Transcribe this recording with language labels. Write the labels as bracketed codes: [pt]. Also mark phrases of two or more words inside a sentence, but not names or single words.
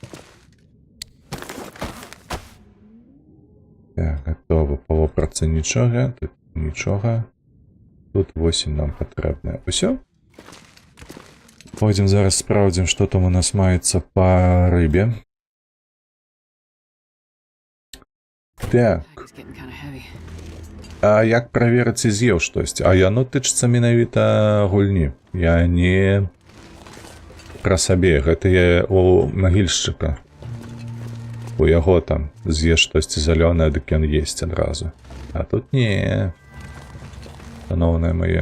[ru] Так, готово. [be] Па вопратцы нічога, тут нічога. Тут 8 нам патрэбна. Усё? Пойдзем зараз спраўдзім, што там у нас маецца па рыбе. Так. [en] Pack is getting kind of heavy. [be] А як праверыць, ці з'еў штосьці? А яно тычыцца менавіта гульні. Я не пра сабе. Гэта я у магільшчыка. У яго там з'еш штосьці зялёнае, дык ён есць адразу. А тут не. Шаноўныя мае.